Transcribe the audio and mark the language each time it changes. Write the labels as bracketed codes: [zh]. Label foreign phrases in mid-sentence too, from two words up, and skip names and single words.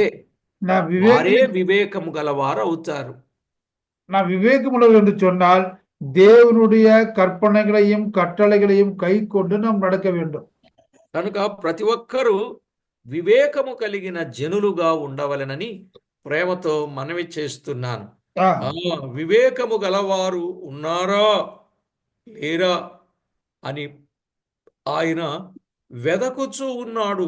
[ta] நான் [te] వారే [ta] விவேகம் [te] వివేకము గలవారు అవుతారు. [ta] நான் விவேகமுள்ளவர் என்று சொன்னால் தேவனுடைய கற்பனைகளையும் கட்டளைகளையும் கை கொண்டு நாம் நடக்க வேண்டும். [te] కనుక ప్రతి ఒక్కరూ వివేకము కలిగిన జనులుగా ఉండవలెనని ప్రేమతో మనవి చేస్తున్నాను. ஆ, వివేకము గలవారు ఉన్నారా లేరా అని ఆయన వెదకుచూ ఉన్నాడు.